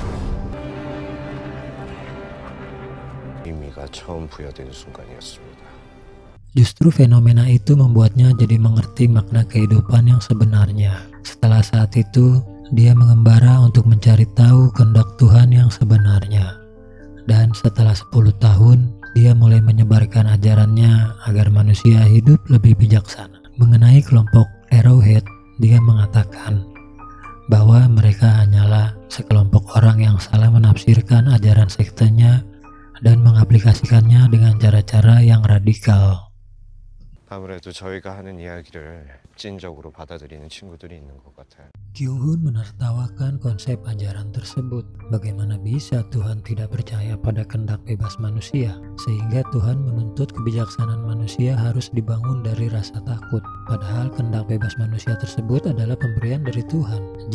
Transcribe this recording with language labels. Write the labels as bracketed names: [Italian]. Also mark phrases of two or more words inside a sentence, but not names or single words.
[Korean] 의미가 처음 부여된 순간이었습니다. [Indonesian] Justru fenomena itu membuatnya jadi mengerti makna kehidupan yang sebenarnya. Setelah saat itu, dia mengembara untuk mencari tahu kehendak Tuhan yang sebenarnya. Dan setelah 10 tahun, dia mulai menyebarkan ajarannya agar manusia hidup lebih bijaksana. Mengenai kelompok Arrowhead, dia mengatakan bahwa mereka hanyalah sekelompok orang yang salah menafsirkan ajaran sektenya dan mengaplikasikannya dengan cara-cara yang radikal. [Korean] 아무래도 저희가 하는 이야기를 찐적으로 받아들이는 친구들이 있는 것 같아요. [Indonesian] Kyung-hun menertawakan konsep ajaran tersebut. Bagaimana bisa Tuhan tidak percaya pada kehendak bebas manusia? Sehingga Tuhan menuntut kebijaksanaan manusia harus dibangun dari rasa takut. Padahal kehendak bebas manusia tersebut adalah pemberian dari Tuhan.